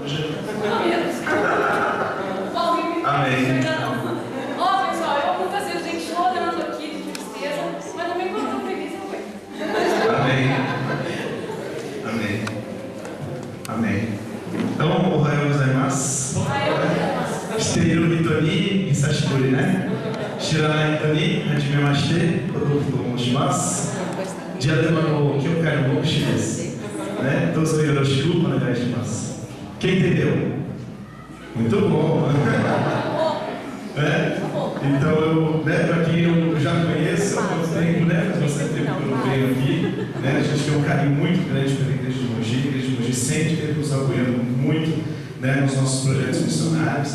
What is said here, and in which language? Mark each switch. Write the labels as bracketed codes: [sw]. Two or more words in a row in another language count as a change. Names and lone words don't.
[pt] Amém. Ó, pessoal, eu muitas vezes gente chorando aqui de tristeza, mas também quando eu tô feliz eu venho. Amém. Amém. Amém. Então, [ja] おはようございます. 知っている人に久しぶりね? 知らない人に初めまして、ロドルフォと申します. ディアデマの教会の牧師です。ね? どうぞよろしくお願いします. [pt] Quem entendeu? Muito bom. Então, eu, né, para quem eu já conheço há muito tempo, né, faz bastante tempo que eu não venho aqui, né, a gente tem um carinho muito grande pela Igreja de Mogi. A Igreja de Mogi sempre esteve nos apoiando muito, né, nos nossos projetos missionários.